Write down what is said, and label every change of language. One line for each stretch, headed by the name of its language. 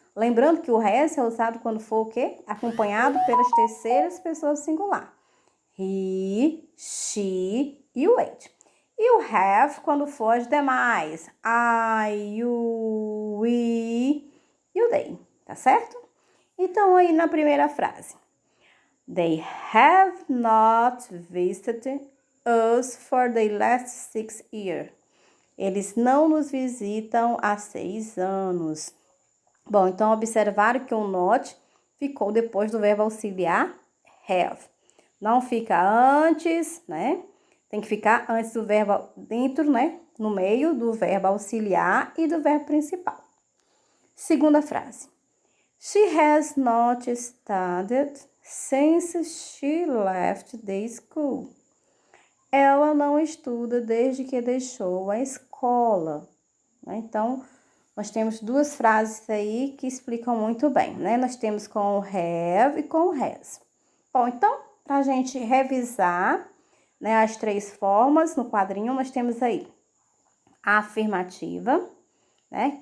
Portuguese: Lembrando que o has é usado quando for o quê? Acompanhado pelas terceiras pessoas singular. He, she e o it. E o have quando for as demais. I, you, we e o they, tá certo? Então, aí na primeira frase.
English: They have not visited us for the last 6 years.
Portuguese: Eles não nos visitam há 6 anos. Bom, então observaram que o not ficou depois do verbo auxiliar have. Não fica antes, né? Tem que ficar antes do verbo dentro, né? No meio do verbo auxiliar e do verbo principal. Segunda frase.
English: She has not studied since she left the school.
Portuguese: Ela não estuda desde que deixou a escola. Então, nós temos duas frases aí que explicam muito bem, né? Nós temos com o have e com o has. Bom, então, para a gente revisar, né, as 3 formas no quadrinho, nós temos aí a afirmativa, né?